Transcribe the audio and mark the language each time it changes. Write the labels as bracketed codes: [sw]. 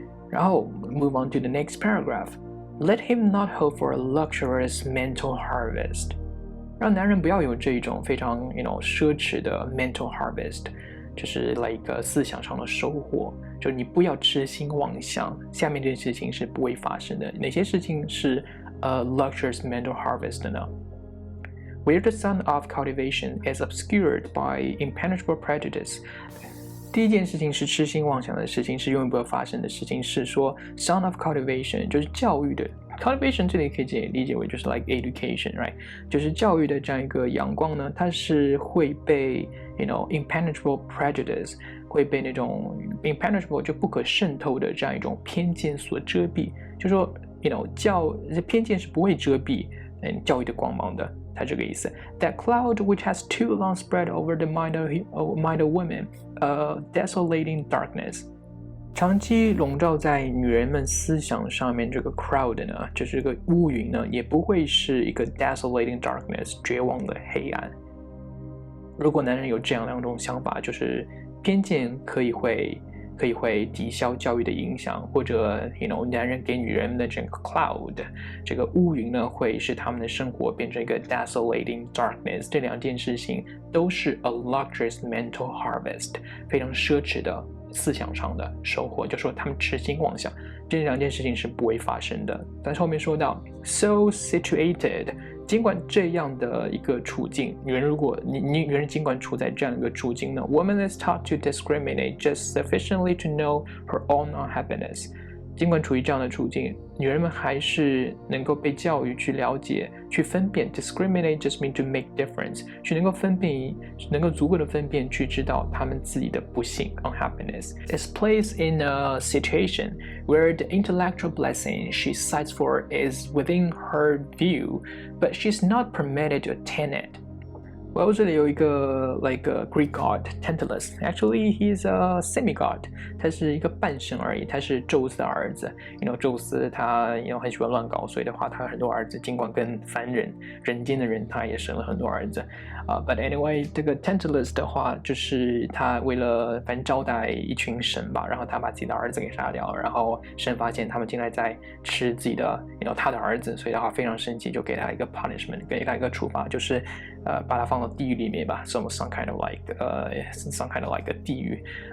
[zh] 然后 [en] move on to the next paragraph。Let him not hope for a luxurious mental harvest。 [zh] 让男人不要有这种非常奢侈的 mental harvest， 就是思想上的收获。就是你不要痴心妄想，下面这些事情是不会发生的。哪些事情是luxurious mental harvest 呢？ [en] Where the sun of cultivation is obscured by impenetrable prejudice。 [zh] 第一件事情是痴心妄想的事情，是永远不会发生的事情，是说 sun of cultivation 就是教育的 cultivation 这里可以理解为就是 [en] like education right， [zh] 就是教育的这样一个阳光呢，它是会被impenetrable prejudice 会被那种 impenetrable 就不可渗透的这样一种偏见所遮蔽，就说偏见是不会遮蔽教育的光芒的。它这个意思 [en] That cloud which has too long spread over the mind of women, a desolating darkness。 [zh] 长期笼罩在女人们思想上面这个 crowd 呢，就是这个乌云呢，也不会是一个 desolating darkness 绝望的黑暗。如果男人有这样两种想法，就是偏见可以会抵消教育的影响，或者男人给女人们的这个 cloud 这个乌云呢，会使他们的生活变成一个 desolating darkness。这两件事情都是 [en] a luxurious mental harvest， [zh] 非常奢侈的思想上的收获，就说他们痴心妄想，这两件事情是不会发生的。但是后面说到 [en] so situated， [zh] 尽管这样的一个处境，女人尽管处在这样一个处境呢 ， [en] woman is taught to discriminate just sufficiently to know her own unhappiness。 [zh] 尽管处于这样的处境，女人们还是能够被教育去了解、去分辨。 [en] Discriminate just mean to make difference， [zh] 去能够分辨，能够足够的分辨，去知道她们自己的不幸 [en] unhappiness is placed in a situation where the intellectual blessing she cites for is within her view, but she's not permitted to attain it. Well， [zh] 这里有一个 [en] like a Greek god Tantalus. Actually, he's a semi-god. [zh] 他是一个半神而已，他是宙斯的儿子。宙斯他很喜欢乱搞，所以的话他有很多儿子，尽管跟凡人人间的人他也生了很多儿子。 But anyway， 这个 Tantalus 的话，就是他为了反正招待一群神吧，然后他把自己的儿子给杀掉，然后神发现他们竟然在吃自己的他的儿子，所以的话非常生气，就给他一个 punishment， 给他一个处罚，就是把他放到地狱里面吧， [en] some kind of like [zh] 地狱。